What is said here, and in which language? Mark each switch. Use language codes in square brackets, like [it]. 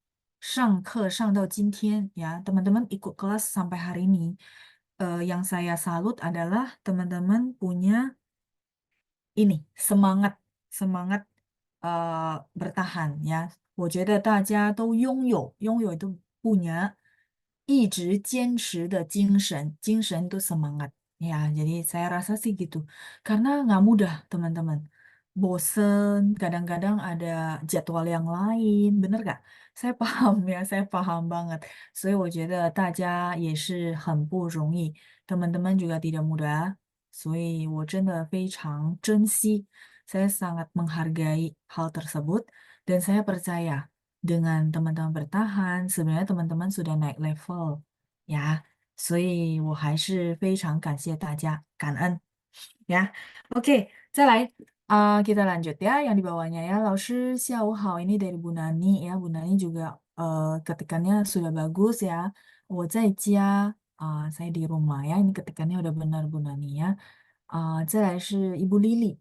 [zh] 所以我觉得大家就是一直上课上到今天 ya, [id] teman-teman ikut kelas sampai hari ini. Yang saya salut adalah teman-teman punya ini semangat semangat bertahan ya. [zh] 我觉得大家都拥有 [id] itu punya [zh] 一直坚持的精神 [id] itu semangat [zh] ya. [id] Jadi saya rasa sih gitu. Karena nggak mudah teman-teman. Bosen, kadang-kadang ada jadwal yang lain, bener gak? Saya paham ya, saya paham banget. [zh] 所以我觉得大家也是很不容易， [id] teman-teman juga tidak mudah. [zh] 所以我真的非常珍惜, [id] saya sangat menghargai hal tersebut dan saya percaya dengan teman-teman bertahan, sebenarnya teman-teman sudah naik level ya. [zh] 所以我还是非常感谢大家，感恩 ya. [id] Oke, [zh] 再来, [id] kita lanjut ya yang di bawahnya ya. [zh] 老师下午好, [id] ini dari Bu Nani ya. Bu Nani juga ketikannya sudah bagus ya. [zh] 我在家, [id] saya di rumah ya. Ini ketikannya udah benar Bu Nani ya. [zh] 再来是 Ibu Lili.